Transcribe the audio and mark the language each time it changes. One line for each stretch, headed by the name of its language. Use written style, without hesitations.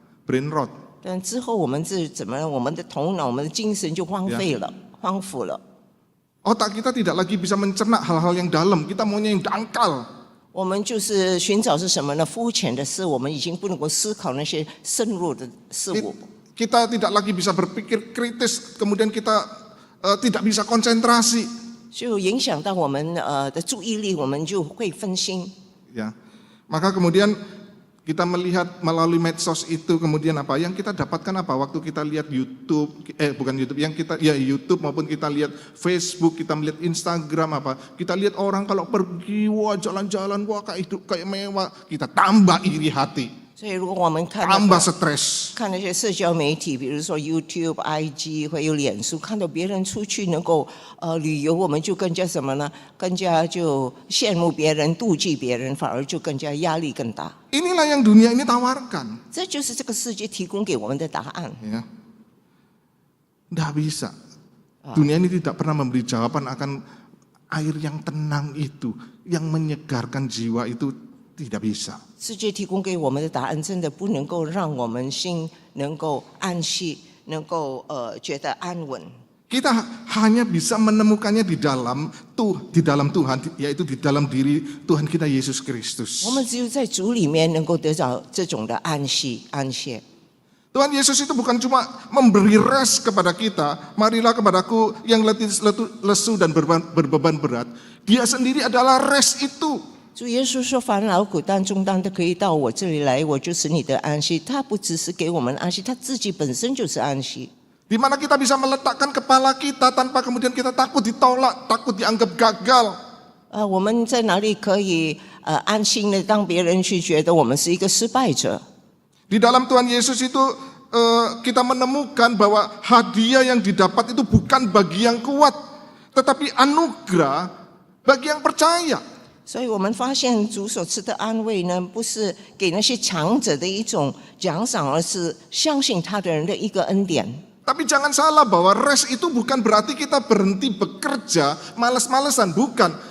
English: Brain rot.
Chinese: 但之后我们是怎么样？我们的头脑、我们的精神就荒废了、荒腐了。
Indonesian: Otak kita tidak lagi bisa mencerna hal-hal yang dalam, kita maunya yang dangkal.
Chinese: 我们就是寻找是什么呢？肤浅的事，我们已经不能够思考那些深入的事物。
Indonesian: Kita tidak lagi bisa berpikir kritis, kemudian kita tidak bisa konsentrasi.
Chinese: 就影响到我们的注意力，我们就会分心。
Indonesian: Ya, maka kemudian kita melihat melalui medsos itu kemudian apa yang kita dapatkan apa waktu kita lihat YouTube, bukan YouTube, yang kita ya YouTube maupun kita lihat Facebook, kita melihat Instagram apa, kita lihat orang kalau pergi wah jalan-jalan wah kayak hidup kayak mewah, kita tambah iri hati,
Chinese: 所以如果我们看
Indonesian: tambah stres.
Chinese: 看那些社交媒体，比如说 YouTube、IG 或有脸书，看到别人出去能够旅游，我们就更加什么呢？更加就羡慕别人、妒忌别人，反而就更加压力更大。
Indonesian: Inilah yang dunia ini tawarkan.
Chinese: 这就是这个世界提供给我们的答案。
Indonesian: Ya, nggak bisa. Dunia ini tidak pernah memberi jawaban akan air yang tenang itu, yang menyegarkan jiwa itu tidak bisa.
Chinese: 世界提供给我们的答案，真的不能够让我们心能够安息，能够觉得安稳。
Indonesian: Kita hanya bisa menemukannya di dalam Tuhan, yaitu di dalam diri Tuhan kita Yesus Kristus.
Chinese: 我们只有在主里面能够得到这种的安息、安歇。
Indonesian: Tuhan Yesus itu bukan cuma memberi rest kepada kita, marilah kepadaku yang letih, lesu dan berbeban berat. Dia sendiri adalah rest itu.
Chinese: 主耶稣说：“凡劳苦担重担的，可以到我这里来，我就使你得安息。” 他不只是给我们安息，他自己本身就是安息。
Indonesian: Di mana kita bisa meletakkan kepala kita tanpa kemudian kita takut ditolak, takut dianggap gagal.
Chinese: 我们在哪里可以安心的当别人去觉得我们是一个失败者？
Indonesian: Di dalam Tuhan Yesus itu kita menemukan bahwa hadiah yang didapat itu bukan bagi yang kuat, tetapi anugerah bagi yang percaya.
Chinese: 所以我们发现主所赐的安慰呢，不是给那些强者的一种奖赏，而是相信他的人的一个恩典。
Indonesian: Tapi jangan salah bahwa rest itu bukan berarti kita berhenti bekerja, malas-malesan, bukan.